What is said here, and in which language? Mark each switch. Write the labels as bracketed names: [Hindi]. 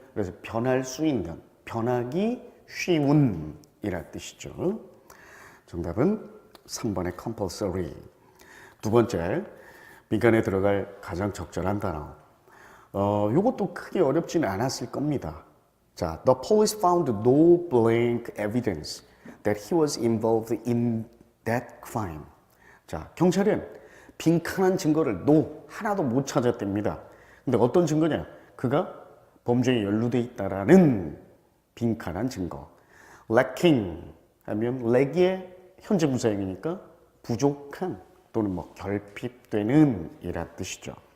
[Korean] 그래서 변할 수 있는, 변하기 쉬운 이란 뜻이죠. 정답은 3번의 compulsory. 두 번째, 민간에 들어갈 가장 적절한 단어. 요것도 크게 어렵지는 않았을 겁니다. 자, [English] the police found no blank evidence that he was involved in that crime. [Korean] 자, 경찰은 빈칸한 증거를 하나도 못 찾았답니다. 근데 어떤 증거냐? 그가 범죄에 연루돼 있다라는 빈칸한 증거. lacking 하면 lack의 현재 분사형이니까 부족한 또는 뭐 결핍되는 이란 뜻이죠.